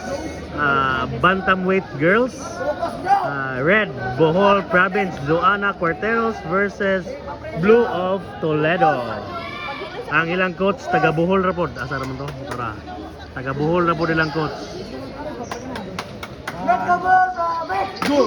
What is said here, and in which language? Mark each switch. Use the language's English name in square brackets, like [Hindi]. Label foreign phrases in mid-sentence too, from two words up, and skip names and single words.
[English] Bantamweight girls. Red, Bohol Province, Joanna Cuarteros versus Blue of Toledo. [Cebuano] Ang ilang coach, taga Bohol ra pod. Asa raman to? Tara. Taga Bohol ra pod ilang coach. [English] Go!